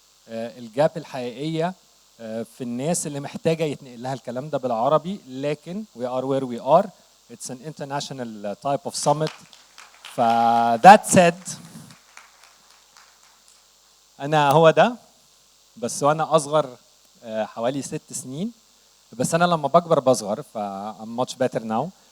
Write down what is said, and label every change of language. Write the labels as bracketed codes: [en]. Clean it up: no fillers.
[ar] الجاب الحقيقيه في الناس اللي محتاجه يتنقل لها الكلام ده بالعربي، لكن [en] we are where we are. It's an international type of summit. [ar] ف that said انا هو ده بس وانا اصغر حوالي 6 سنين، بس انا لما بكبر بصغر ف [en] I'm much better now.